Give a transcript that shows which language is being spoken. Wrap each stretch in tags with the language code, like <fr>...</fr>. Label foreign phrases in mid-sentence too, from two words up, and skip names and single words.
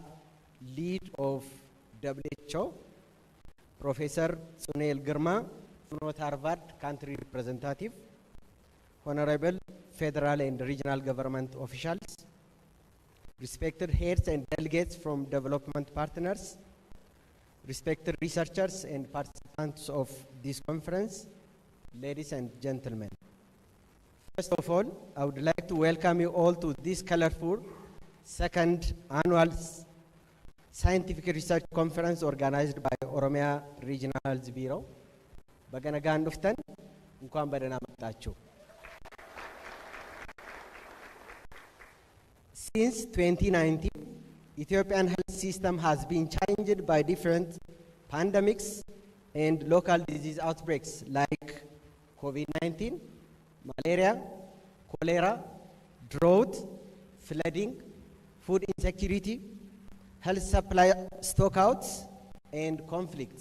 <en>Lead of WHO, Professor Sunil Girma, North Harvard Country Representative, Honorable Federal and Regional Government Officials, respected heads and delegates from development partners, respected researchers and participants of this conference, ladies and gentlemen. First of all, I would like to welcome you all to this colorful second annual scientific research conference organized by Oromia Regional Health Bureau.</en> <om>Baga nagaan dhuftan,</om> <am>እንኳን በደህና መጣችሁ.</am> <en>Since 2019, Ethiopian health system has been challenged by different pandemics and local disease outbreaks like COVID-19, malaria, cholera, drought, flooding, food insecurity, health supply stockouts, and conflicts.</en>